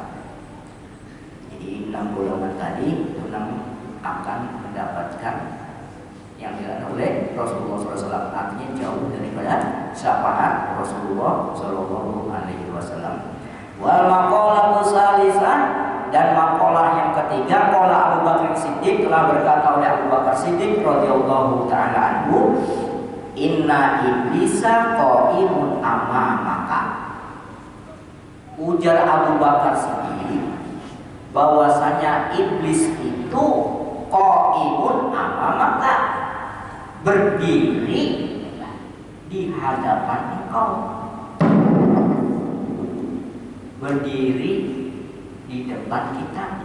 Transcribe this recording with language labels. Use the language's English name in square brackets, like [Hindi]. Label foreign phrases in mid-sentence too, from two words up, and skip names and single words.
[Indonesian] Enam golongan tadi itu akan mendapatkan yang dilakukan oleh Rasulullah SAW, artinya jauh daripada syafaat Rasulullah [Arabic] Sallallahu Alaihi Wasallam. Wal maqalatu salisah, [Indonesian] dan maqalah yang ketiga, qala Abu Bakar Siddiq, telah berkata oleh Abu Bakar Siddiq [Arabic] radhiyallahu taala anhu, inna iblisa qaimun amamaka. [Indonesian] Ujar Abu Bakar Siddiq bahwasanya iblis itu [Arabic] qaimun amamaka, [Indonesian] berdiri di hadapan engkau, berdiri di depan kita.